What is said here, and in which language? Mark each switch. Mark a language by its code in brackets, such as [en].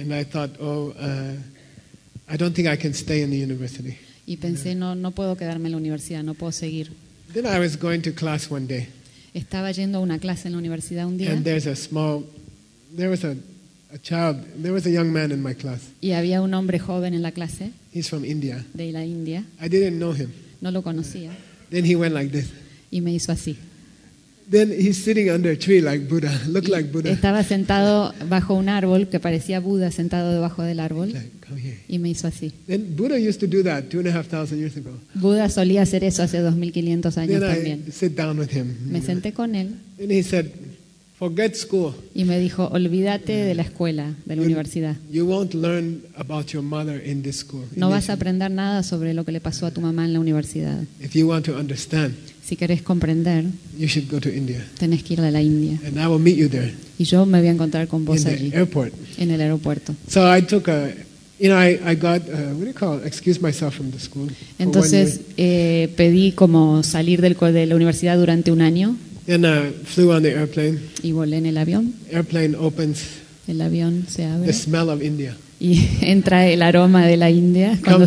[en] And I thought, oh, I don't think I can stay in the university. [es] Y pensé, no puedo quedarme en la universidad, no puedo seguir. [en] Then I was going to class one day. [es] Estaba yendo a una clase en la universidad un día. [en] And there's a small, there was a. A child. There was a young man in my class. [es] Y había un hombre joven en la clase. [en] He's from India. [es] De la India. [en] I didn't know him. [es] No lo conocía. [en] Then he went like this. [es] Y me hizo así. [en] Then he's sitting under a tree like Buddha. Looked like Buddha. [es] Estaba sentado bajo un árbol que parecía Buddha sentado debajo del árbol. [en] Like, come here. [es] Y me hizo así. [en] Then Buddha used to do that 2,500 years ago. [es] Buddha solía hacer eso hace 2,500 años también. [en] Then I sit down with him. [es] Me senté con él. [en] And he said. Forget school. [es] Y me dijo, olvídate de la escuela, de la universidad. [en] You won't learn about your mother in this school. [es] No vas a aprender nada sobre lo que le pasó a tu mamá en la universidad. [en] If you want to understand, [es] si querés comprender, [en] you should go to India. [es] Tenés que ir a la India. [en] And I will meet you there. [es] Y yo me voy a encontrar con vos [en] in [es] allí. [en] The airport. [es] En el aeropuerto. [en] So I took a, you know, I got a, what do you call it? Excuse myself from the school. [es] Entonces pedí como salir de la universidad durante un año. [en] Then I flew on the airplane. [es] Y volé en el avión. [en] Airplane opens. [es] El avión se abre. [en] The smell of India. [es] Y entra el aroma de la India cuando